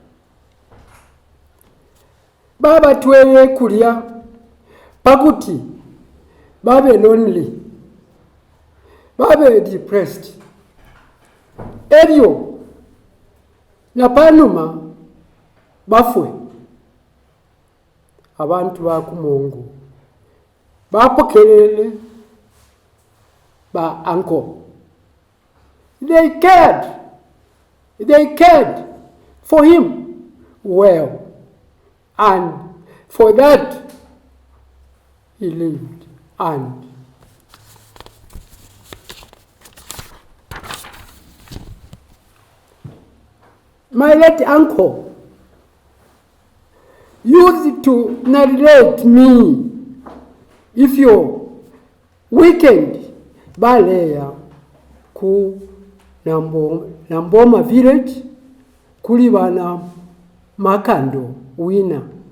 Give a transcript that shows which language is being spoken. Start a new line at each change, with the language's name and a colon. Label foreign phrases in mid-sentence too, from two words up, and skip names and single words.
Bemba: baba twele kulya pakuti babe lonely babe depressed ebyo napanuma bafwe abantu bakumongo bapokelele ba uncle.
English: They cared for him well, and for that he lived. And my late uncle used to narrate me, if you're weekend
Bemba: baleya ku Namboma village kuli bana Makando Winner,